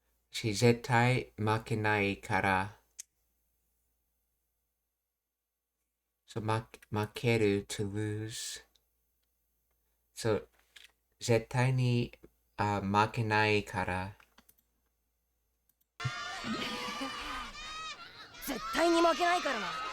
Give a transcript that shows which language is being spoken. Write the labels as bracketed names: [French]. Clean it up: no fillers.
[Japanese] She 絶対負けないから。 [English] So 負ける to lose. [Japanese] So 絶対に負けないから。絶対に負けないからな。